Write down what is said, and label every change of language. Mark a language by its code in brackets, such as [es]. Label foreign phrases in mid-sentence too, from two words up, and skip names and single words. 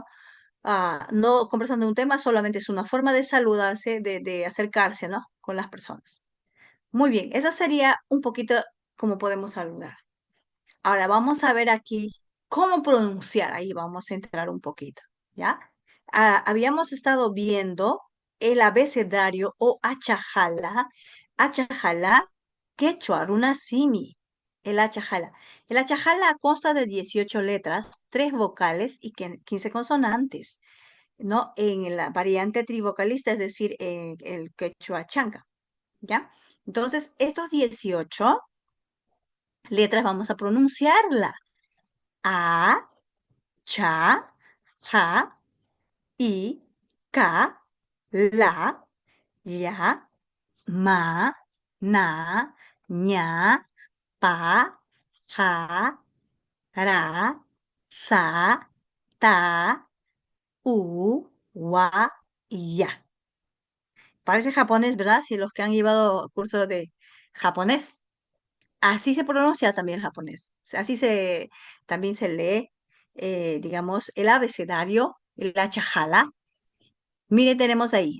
[es] No conversando de un tema, solamente es una forma de saludarse, de acercarse, ¿no? Con las personas. Muy bien, esa sería un poquito como podemos saludar. Ahora vamos a ver aquí cómo pronunciar. Ahí vamos a entrar un poquito, ¿ya? Habíamos estado viendo el abecedario o achajala. Achajala, quechua, runasimi. El achajala. El achajala consta de 18 letras, 3 vocales y 15 consonantes, ¿no? En la variante trivocalista, es decir, en el quechua chanca, ¿ya? Entonces, estos 18 letras vamos a pronunciarla. A, cha, ja, i, ca, la, ya, ma, na, ña, pa, ja, ra, sa, ta, u, wa, ya. Parece japonés, ¿verdad? Si los que han llevado curso de japonés. Así se pronuncia también el japonés. Así también se lee, digamos, el abecedario, la chajala. Mire, tenemos ahí.